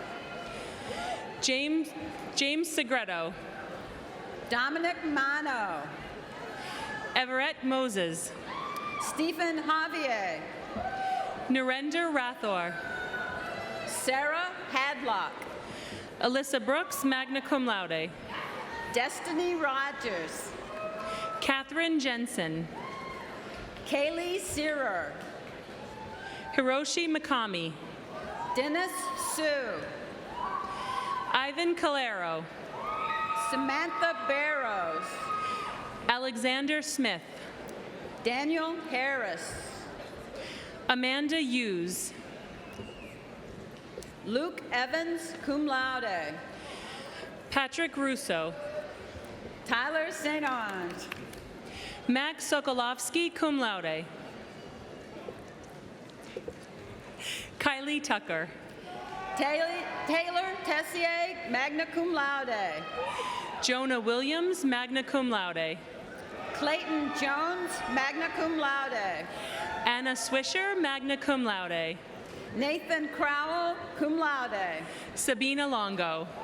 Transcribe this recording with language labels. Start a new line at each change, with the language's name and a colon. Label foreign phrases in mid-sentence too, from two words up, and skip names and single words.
English: James Segreto. Dominic Mano. Everett Moses. Stephen Javier. Narendra Rathor. Sarah Hadlock. Alyssa Brooks,
Latin: magna cum laude.
English: Destiny Rogers. Catherine Jensen. Kaylee Searer. Hiroshi Mikami. Dennis Sue. Ivan Calero. Samantha Barrows. Alexander Smith. Daniel Harris. Amanda Hughes. Luke Evans,
Latin: cum laude.
English: Patrick Russo. Tyler St. Ange. Max Sokolovsky,
Latin: cum laude.
English: Kylie Tucker. Taylor Tessier,
Latin: magna cum laude.
English: Jonah Williams,
Latin: magna cum laude.
English: Clayton Jones,
Latin: magna cum laude.
English: Anna Swisher,
Latin: magna cum laude.
English: Nathan Crowell,
Latin: cum laude.
English: Sabina Longo.